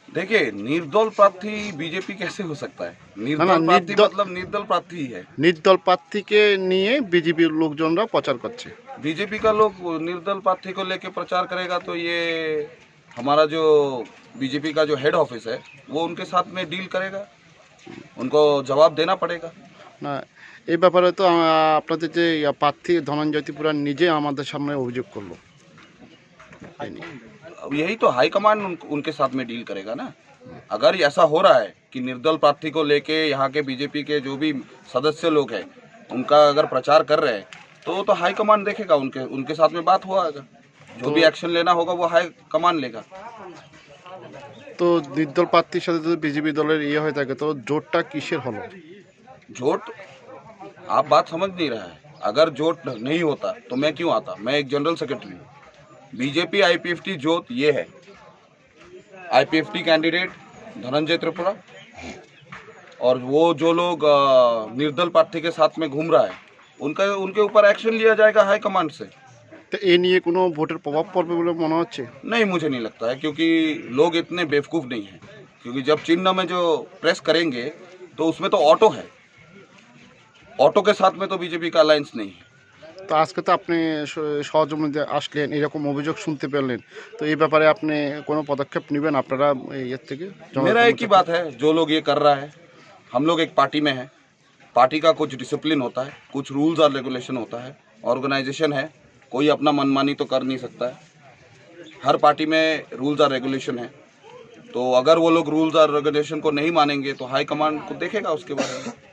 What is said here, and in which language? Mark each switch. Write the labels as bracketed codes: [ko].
[hi] देखिए, निर्दल प्रार्थी बीजेपी कैसे हो सकता है? निर्दल प्रार्थी मतलब निर्दल प्रार्थी ही है। निर्दल प्रार्थी के लिए बीजेपी लोकजनरा प्रचार करते। बीजेपी का लोग निर्दल प्रार्थी को लेके प्रचार करेगा तो ये हमारा जो बीजेपी का जो हेड ऑफिस है वो उनके साथ में डील करेगा, उनको जवाब देना पड़ेगा ना। [bn] এই ব্যাপারে তো আপনাদের যে প্রার্থী ধনঞ্জয় ত্রিপুরা নিজে আমাদের সামনে অভিযোগ করলো। [hi] यही तो हाईकमान उनके साथ में डील करेगा ना। अगर ऐसा हो रहा है कि निर्दल प्रार्थी को लेके यहाँ के बीजेपी के जो भी सदस्य लोग हैं उनका अगर प्रचार कर रहे हैं तो हाईकमान देखेगा, उनके साथ में बात हुआ, जो भी एक्शन लेना होगा वो हाईकमान लेगा। [bn] তো নির্দল প্রার্থীর সাথে যদি বিজেপি দলের ইয়ে হয়ে থাকে তো জোটটা কিসের হলো? [hi] जोट आप बात समझ नहीं रहा है। अगर जोट नहीं होता तो मैं क्यों आता? मैं एक जनरल सेक्रेटरी हूँ। बीजेपी आईपीएफटी जोत ये है, आईपीएफटी कैंडिडेट धनंजय त्रिपुरा और वो जो लोग निर्दल प्रार्थी के साथ में घूम रहा है उनके ऊपर एक्शन लिया जाएगा हाई कमांड से। तो ये [bn] নিয়ে কোনো ভোটের প্রভাব পড়বে বলে মনে হচ্ছে? [hi] नहीं, मुझे नहीं लगता है, क्योंकि लोग इतने बेवकूफ़ नहीं हैं। क्योंकि जब चिन्ह में जो प्रेस करेंगे तो उसमें तो ऑटो है, ऑटो के साथ में तो बीजेपी का अलायंस नहीं है। [bn] তো আজকে তো আপনি সহজমে আসলেন, এরকম অভিযোগ শুনতে পেলেন, তো এই ব্যাপারে আপনি কোনো পদক্ষেপ নেবেন আপনারা এর থেকে? [hi] मेरा एक ही बात है, जो लोग ये कर रहा है, हम लोग एक पार्टी में हैं, पार्टी का कुछ डिसिप्लिन होता है, कुछ रूल्स और रेगुलेशन होता है, ऑर्गेनाइजेशन है, कोई अपना मनमानी तो कर नहीं सकता है। हर पार्टी में रूल्स और रेगुलेशन है, तो अगर वो लोग रूल्स और रेगुलेशन को नहीं मानेंगे तो हाई कमांड को देखेगा उसके बारे में।